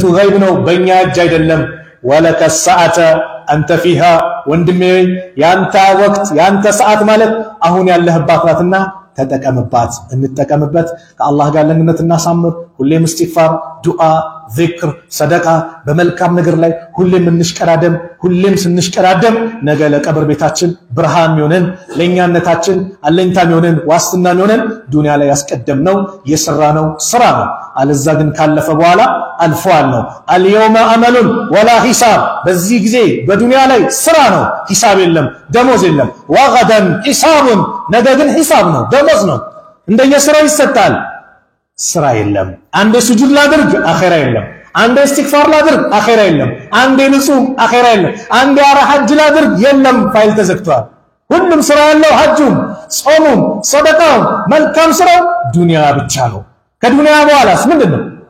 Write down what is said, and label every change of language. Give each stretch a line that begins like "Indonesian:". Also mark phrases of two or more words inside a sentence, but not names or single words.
Amharic: ገይብ ነው በእኛ እጅ አይደለም
Arabic: ولك ساعة أنت فيها
Amharic: ወንድሜ ያንተ ወቅት ያንተ ሰዓት ማለት አሁን ያለህባት ናትና ተጠቀምባት እንጠቀምበት ከአላህ ጋር ለግንኙነት እናሳምር ሁሌም استغفار ዱዓ ዚክር ሰደቃ በመልካም ነገር ላይ ሁሌም እንሽቀዳደም ሁሌም ስንሽቀዳደም ነገ ለቀብር ቤታችን ብርሃን ይሆነን ለኛነታችን አለኝታም ይሆነን ዋስትናም ይሆነን ዱንያ ላይ ያስቀደምነው የሰራነው ስራ ነው አለዛ ግን ካለፈ በኋላ አልፏል ነው
Arabic: اليوم عمل ولا حساب
Amharic: በዚህ ጊዜ በዱንያ ላይ ስራ ነው ሂሳብ የለም ደሞዝ የለም
Arabic: وغدا حساب
Amharic: ነገ ግን ሂሳብ ነው ደሞዝ ነው እንደየስራው ይሰጣል ስራ የለም አንዴ ስጁድ ላድርግ አኺራ የለም አንዴ استغفار ላድርግ አኺራ የለም አንዴ ንጹም አኺራ የለም አንዴ ሐጅ ላድርግ የለም ፋይል ተዘግቷል ሁሉም ስራ ያለው ሐጁም ጾሙም ሰደቃው መልካም ስራው ዱንያ ብቻ ነው ከዱንያ በኋላስ ምንድነው